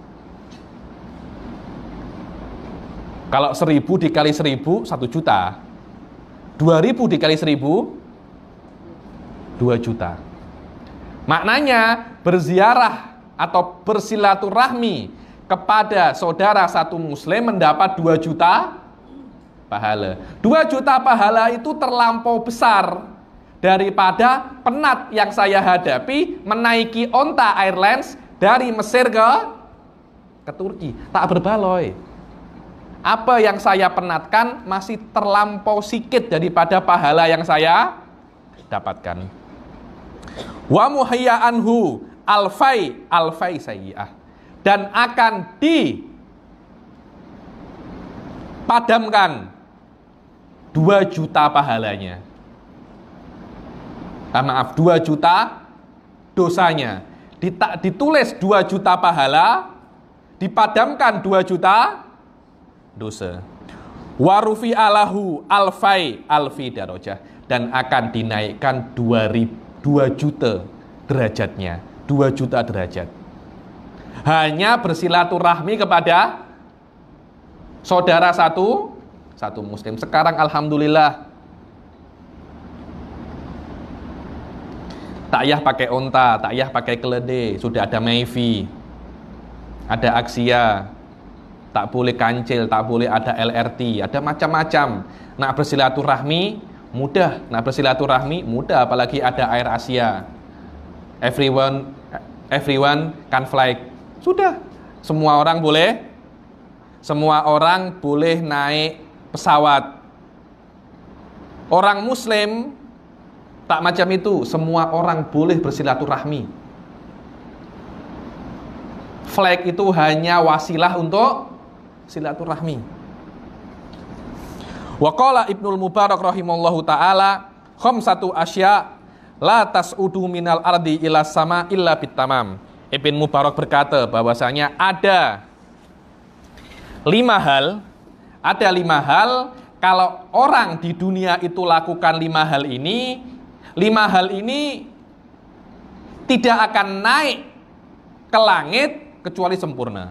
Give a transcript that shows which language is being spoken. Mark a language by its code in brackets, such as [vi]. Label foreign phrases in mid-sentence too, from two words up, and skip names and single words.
[ms] Kalau 1000 dikali 1000 1 juta. 2000 dikali 1000 2 juta. Maknanya berziarah atau bersilaturahmi kepada saudara satu muslim mendapat 2 juta pahala. 2 juta pahala itu terlampau besar daripada penat yang saya hadapi menaiki onta airlines dari Mesir ke Turki. Tak berbaloi. Apa yang saya penatkan masih terlampau sikit daripada pahala yang saya dapatkan. [ar] ومحي عنه ألفا سيئة, [ms] dan akan dipadamkan 2 juta pahalanya. 2 juta dosanya. Ditulis 2 juta pahala, dipadamkan 2 juta dosa. [ar] ورفع له ألفي درجة, [ms] dan akan dinaikkan 2 juta derajatnya. 2 juta derajat. Hanya bersilaturahmi kepada saudara satu muslim. Sekarang alhamdulillah tak payah pakai onta, tak payah pakai keledai, sudah ada Mayfi, ada Aksia, tak boleh kancil, tak boleh ada LRT, ada macam-macam. Nak bersilaturahmi mudah, apalagi ada Air Asia. [en] Everyone can fly. [ms] Sudah, semua orang boleh naik pesawat. Orang muslim tak macam itu, semua orang boleh bersilaturahmi. Flag itu hanya wasilah untuk silaturahmi. [ar] وقال ابن المبارك رحمه الله تعالى خمسة أشياء لا تصعد من الأرض إلى السماء إلا بتمام. [ms] Ibn Mubarak berkata bahwasanya ada 5 hal kalau orang di dunia itu lakukan 5 hal ini, 5 hal ini tidak akan naik ke langit kecuali sempurna.